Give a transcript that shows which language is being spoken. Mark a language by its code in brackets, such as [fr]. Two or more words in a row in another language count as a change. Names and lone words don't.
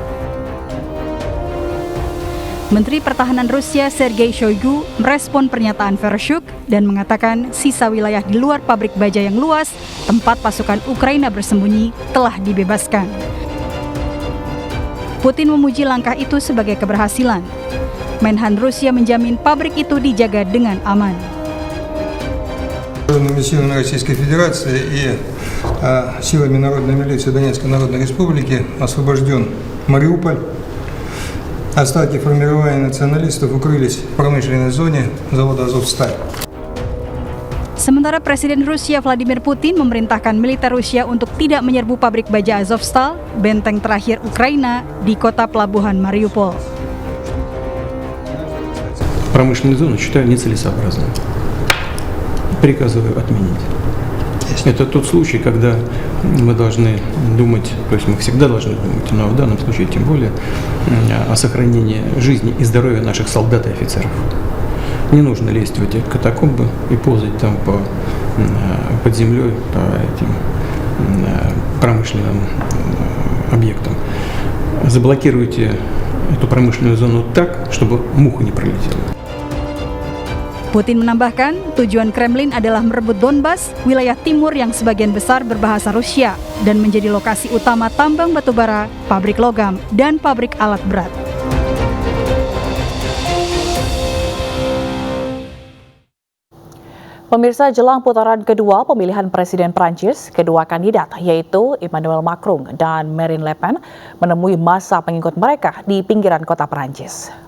[id] Menteri Pertahanan Rusia Sergei Shoigu merespon pernyataan Vereshchuk dan mengatakan sisa wilayah di luar pabrik baja yang luas, tempat pasukan Ukraina bersembunyi, telah dibebaskan. Putin memuji langkah itu sebagai keberhasilan. Menhan Rusia menjamin pabrik itu dijaga dengan aman. [ru] Силами Российской Федерации и силами Народной милиции Донецкой Народной Республики освобожден Мариуполь. Остатки формирования националистов укрылись в промышленной зоне завода «Азовсталь». [id] Sementara Presiden Rusia Vladimir Putin memerintahkan militer Rusia untuk tidak menyerbu pabrik baja Azovstal, benteng terakhir Ukraina di kota pelabuhan Mariupol. [ru] Промышленную зону считаю нецелесообразным. Приказываю отменить. Это тот случай, когда мы должны думать, то есть мы всегда должны думать, но в данном случае тем более, о сохранении жизни и здоровья наших солдат и офицеров. Не нужно лезть в эти катакомбы и ползать там под землей по этим промышленным объектам. Заблокируйте эту промышленную зону так, чтобы муха не пролетела. [id] Putin menambahkan, tujuan Kremlin adalah merebut Donbas, wilayah timur yang sebagian besar berbahasa Rusia, dan menjadi lokasi utama tambang batubara, pabrik logam, dan pabrik alat berat. Pemirsa, jelang putaran kedua pemilihan Presiden Prancis, kedua kandidat yaitu Emmanuel Macron dan Marine Le Pen menemui massa pengikut mereka di pinggiran kota Prancis.